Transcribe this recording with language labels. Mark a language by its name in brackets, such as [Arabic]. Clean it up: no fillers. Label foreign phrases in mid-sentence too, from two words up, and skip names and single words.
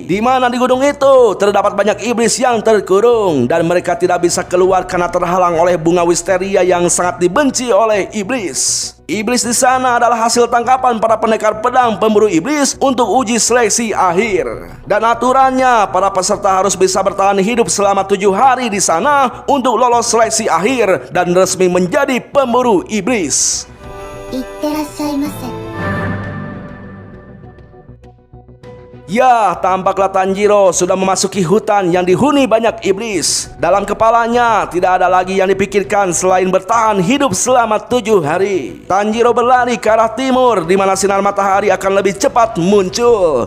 [Indonesian] Di mana di gunung itu terdapat banyak iblis yang terkurung dan mereka tidak bisa keluar karena terhalang oleh bunga wisteria yang sangat dibenci oleh iblis. Iblis di sana adalah hasil tangkapan para pendekar pedang pemburu iblis untuk uji seleksi akhir. Dan aturannya, para peserta harus bisa bertahan hidup selama 7 hari di sana untuk lolos seleksi akhir dan resmi menjadi pemburu iblis. [Japanese] いってらっしゃいませ。 [Indonesian] Ya, tampaklah Tanjiro sudah memasuki hutan yang dihuni banyak iblis. Dalam kepalanya tidak ada lagi yang dipikirkan selain bertahan hidup selama 7 hari. Tanjiro berlari ke arah timur di mana sinar matahari akan lebih cepat muncul.